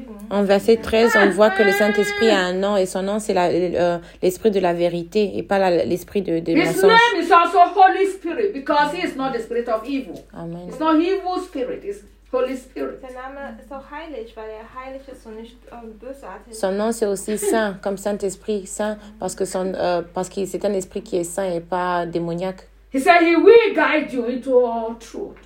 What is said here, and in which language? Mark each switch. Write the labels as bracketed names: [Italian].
[French] En verset 13, on voit que le Saint-Esprit a un nom, et son nom, c'est l'Esprit de la vérité, et pas l'Esprit de mensonge. [English] His name is also Holy Spirit, because he is not the Spirit of evil. Amen. It's not evil spirit, it's Holy Spirit. [German] Sein Name ist auch heilig, weil er heilig ist und nicht bösartig. [French] Son nom c'est aussi saint, comme Saint-Esprit, saint, parce que son, parce que c'est un esprit qui est saint et pas démoniaque. [English] He said he will guide you into all truth.